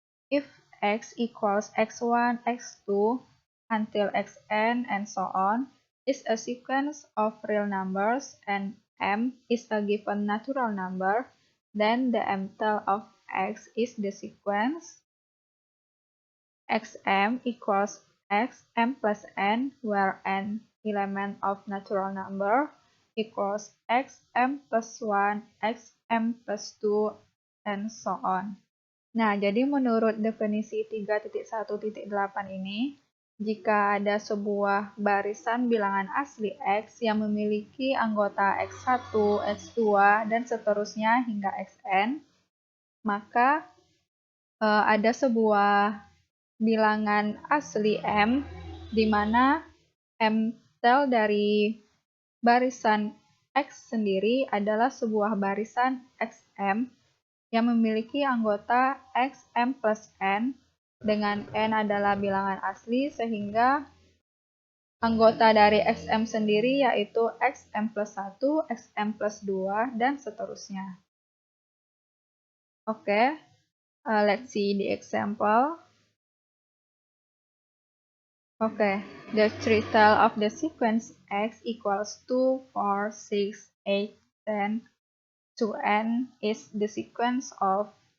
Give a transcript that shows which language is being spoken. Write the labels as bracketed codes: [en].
[en] If x equals x1, x2 until xn and so on is a sequence of real numbers and m is a given natural number, then the mtal of x is the sequence xm equals xm plus n, where n element of natural number equals xm plus 1, xm plus 2, and so on. [id] Nah, jadi menurut definisi 3.1.8 ini, jika ada sebuah barisan bilangan asli X yang memiliki anggota X1, X2, dan seterusnya hingga Xn, maka ada sebuah bilangan asli M, di mana mtel dari barisan X sendiri adalah sebuah barisan Xm yang memiliki anggota xm plus n, dengan n adalah bilangan asli sehingga anggota dari xm sendiri yaitu xm plus 1, xm plus 2, dan seterusnya. [en] Okay, let's see the example. Okay, the trital of the sequence x equals 2, 4, 6, 8, 10 to n is the sequence of.